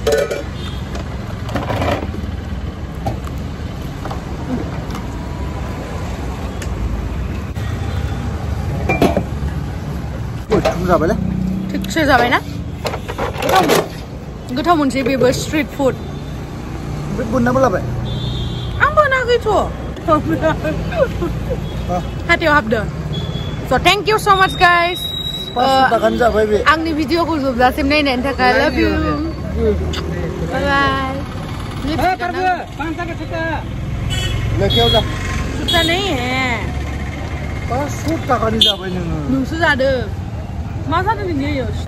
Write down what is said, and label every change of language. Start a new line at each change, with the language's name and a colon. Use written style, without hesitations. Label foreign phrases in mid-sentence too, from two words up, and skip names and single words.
Bodo: जाबायलै थिगसे जाबायना गोथाव मोनसे बेबो
English: street food
Bodo: ओमफ्राय बोननाबो लाबाय आं बोनाखैथ' हाथायाव हाबदों
English: so thank you so much guys
Bodo: आंनि भिडिअखौ जोबजासिम नायनायनि थाखाय
English: love you bye bye
Bodo: लेखायाव जा
Hindi: जुता नहीं है
Bodo: 500 टाकानि जाबाय नोङो नोंसो जादों मा जादों नोंनियो